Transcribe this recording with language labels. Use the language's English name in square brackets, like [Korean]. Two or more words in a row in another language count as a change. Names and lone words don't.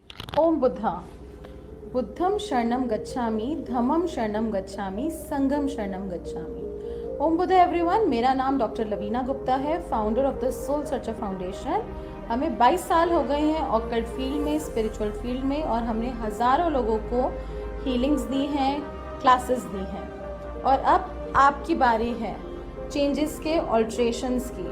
[Hindi] ओम बुद्धा। [Pali] बुद्धम शरणम गच्छामि, धम्मम शरणम गच्छामि, संघम शरणम गच्छामि। [Hindi] ओम बुद्धा एवरीवन, मेरा नाम डॉक्टर लवीना गुप्ता है, [English] founder of the Soul Searcher Foundation. [Hindi] हमें 22 साल हो गए हैं [English] occult field [Hindi] में, [English] spiritual field [Hindi] में, और हमने हज़ारों लोगों को हीलिंग्स दी हैं, क्लासेस दी हैं। और अब आपकी बारी है चेंजेस के, ऑल्ट्रेशंस की।